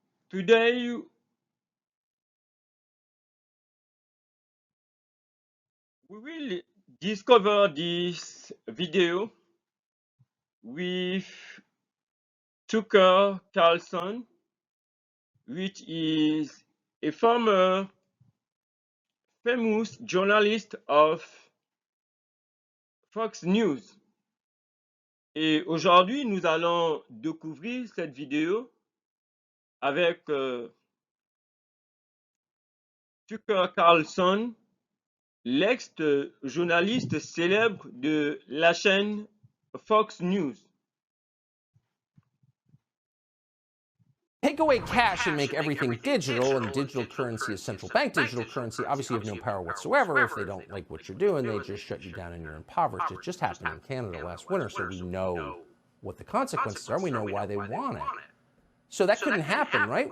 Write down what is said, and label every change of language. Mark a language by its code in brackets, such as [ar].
[en] Today, we will discover this video with Tucker Carlson, which is a former famous journalist of Fox News. [fr] Et aujourd'hui, nous allons découvrir cette vidéo avec Tucker Carlson, l'ex-journaliste célèbre de la chaîne Fox News. [en] Take away cash and make everything digital, and digital currency is central bank digital currency. Obviously, you have no power whatsoever. If they don't like what you're doing, they just shut you down and you're impoverished. It just happened in Canada last winter, so we know what the consequences are. We know why they want it. So that couldn't happen, right?